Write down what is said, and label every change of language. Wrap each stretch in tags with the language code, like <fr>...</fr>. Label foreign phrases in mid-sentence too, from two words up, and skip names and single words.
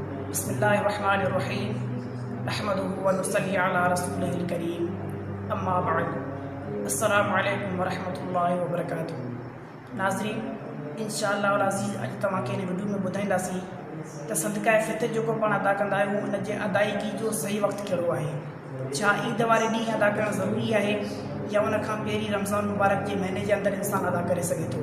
<ar>بسم الله الرحمن الرحيم نحمده ونصلي على رسوله الكريم أما بعد. السلام عليكم ورحمة الله وبركاته.</ar> <sd>नाज़रीन,</sd> <ar>إن شاء الله العزيز</ar> <sd>अॼु तव्हांखे हिन वीडियो में ॿुधाईंदासीं त सदका फ़ितर जेको पाण अदा कंदा आहियूं उन जे अदायगी जो सही वक़्तु कहिड़ो आहे। छा ईद वारे ॾींहुं अदा करणु ज़रूरी आहे या उन खां पहिरीं रमज़ान मुबारक जे महीने जे अंदरि इंसानु अदा करे सघे थो।</sd>